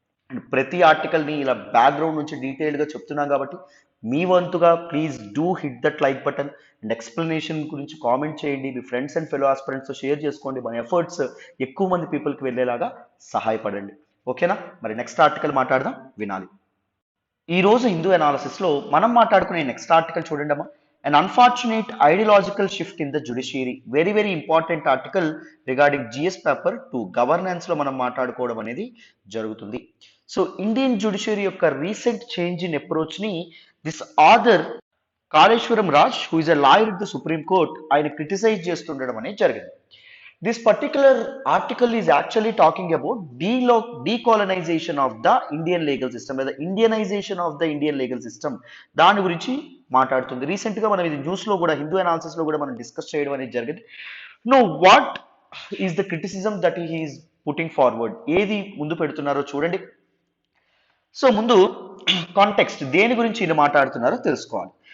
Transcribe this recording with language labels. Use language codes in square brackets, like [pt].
[te] And ప్రతి ఆర్టికల్ని ఇలా background నుంచి డీటెయిల్డ్గా చెప్తున్నాం కాబట్టి మీ వంతుగా [en] please do hit that like button [te] and explanation గురించి కామెంట్ చేయండి. మీ ఫ్రెండ్స్ అండ్ ఫెలో ఆస్పిరెంట్స్తో షేర్ చేసుకోండి. మన ఎఫర్ట్స్ ఎక్కువ మంది పీపుల్కి వెళ్ళేలాగా సహాయపడండి. ఓకేనా? మరి నెక్స్ట్ ఆర్టికల్ మాట్లాడదాం, వినాలి. ఈ రోజు హిందూ అనాలిసిస్లో మనం మాట్లాడుకునే నెక్స్ట్ ఆర్టికల్ చూడండి అమ్మా. [en] An unfortunate ideological shift in the judiciary. Very very important article regarding GS paper 2 governance [te] లో మనం మాట్లాడుకోవడం అనేది జరుగుతుంది. [en] so Indian judiciary యొక్క recent change in approach ని this author Kaleshwaram Raj, who is a lawyer in the Supreme Court, [te] ఆయన criticise చేస్తుండడం అనేది జరిగింది. [en] This particular article is actually talking about decolonization of the Indian legal system, the Indianization of the Indian legal system. [te] దాని గురించి మాట్లాడుతుంది. Recent గా మనం ఇది news లో కూడా, హిందూ అనాలిసిస్ లో కూడా మనం డిస్కస్ చేయడం అనేది జరిగింది. [en] no what is the criticism that he is putting forward, [te] ఏది ముందు పెడుతున్నారో చూడండి. సో ముందు కాంటెక్స్ట్, దేని గురించి ఈయన మాట్లాడుతున్నారో తెలుసుకోవాలి.